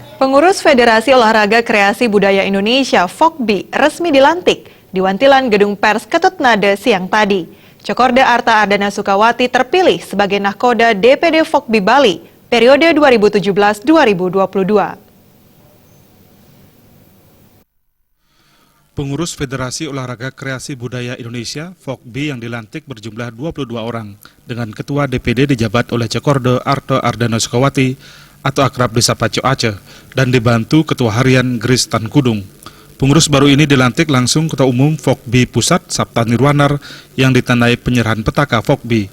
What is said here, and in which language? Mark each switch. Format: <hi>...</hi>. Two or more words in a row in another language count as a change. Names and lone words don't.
<id>Pengurus Federasi Olahraga Kreasi Budaya Indonesia (FOKBI) resmi dilantik di Wantilan Gedung Pers Ketutnade siang tadi. Cokorda Arta Ardana Sukawati terpilih sebagai Nahkoda DPD FOKBI Bali periode 2017-2022. Pengurus Federasi Olahraga Kreasi Budaya Indonesia (FOKBI) yang dilantik berjumlah 22 orang dengan Ketua DPD dijabat oleh Cokorda Arta Ardana Sukawati atau akrab disapa Co Aceh dan dibantu Ketua Harian Gris Tan Kudung. Pengurus baru ini dilantik langsung Ketua Umum FOKBI Pusat Sabta Nirwanar yang ditandai penyerahan petaka FOKBI.</id>